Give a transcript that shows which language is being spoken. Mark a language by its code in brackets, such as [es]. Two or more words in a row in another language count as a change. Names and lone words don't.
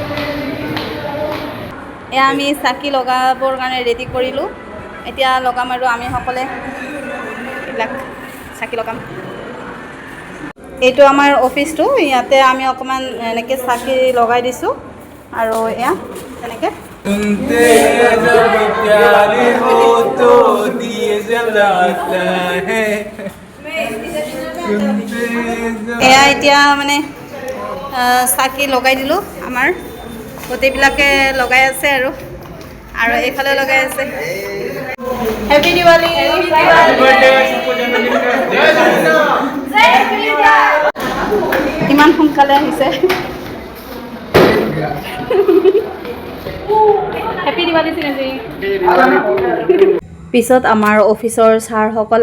[as] এয়া আমি চাকি লগাবৰ কাৰণে ৰেডি কৰিলোঁ এতিয়া লগাম আৰু আমি সকলে এইবিলাক চাকি লগাম এইটো আমাৰ অফিসটো ইয়াতে আমি অকমান এনেকে চাকি লগাই দিছো আৰু এয়া এনেকে [hi] सुनते जब प्यार हो तो दिए जलाता है [as] এয়া এতিয়া মানে চাকি লগাই দিলোঁ আমাৰ গোটেইবিলাকে লগাই আছে আৰু এইফালে লগাই আছে [en] happy Diwali [as] ইমান সোনকালে আহিছে [en] happy Diwali [as] চিনেজি পিছত আমাৰ অফিসৰ ছাৰসকল